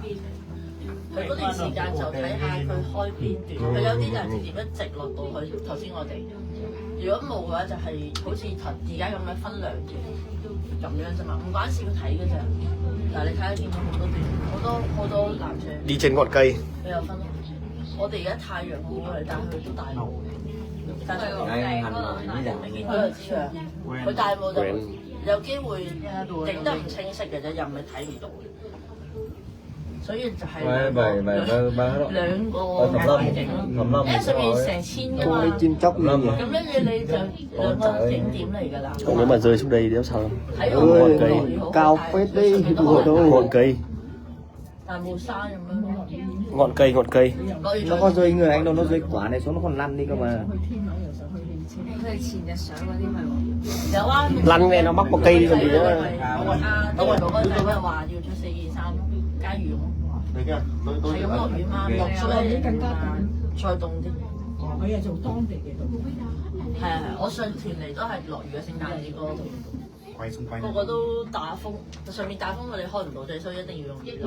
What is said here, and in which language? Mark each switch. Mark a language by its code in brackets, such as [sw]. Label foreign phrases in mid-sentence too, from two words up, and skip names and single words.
[yue] 佢嗰段時間就睇下佢開邊段，佢有啲就係直接一直落到去頭先我哋。如果冇嘅話，就係好似而家咁樣分2段咁樣啫嘛，唔關事佢睇嘅咋。嗱，你睇下見到好多段，好多男仔。 [vi] đi trên ngọn cây。 [yue] 你有分咯。我哋而家太陽好好，但係佢都戴帽。但係你見到就知啦，佢戴帽就有機會影得唔清晰嘅啫，又唔係睇唔到。所以就係兩個環境咯，因為上面成千㗎嘛，咁跟住你就2個景點嚟㗎啦。 [vi] Còn nếu mà rơi xuống đây thì sao? [yue] 睇到 [vi] ngọn cây cao phết đấy, ngọn cây. [yue] 大帽山咁樣咯。 [vi] Ngọn cây. Nó có rơi người anh đâu, nó rơi quả này xuống nó còn lăn đi cơ mà. [yue] 佢哋前日上嗰啲咪喎。有啊。 [vi] Lăn này nó mắc một cây đi còn gì nữa. [yue] 啲人嗰個仔咪話要着4件衫加羽絨。係咁落雨嘛，落咗更加再凍啲。佢係做當地嘅。係啊係，我上團嚟都係落雨嘅聖誕節嗰度。個個都打風，上面打風我哋開唔到啫，所以一定要用雨褸。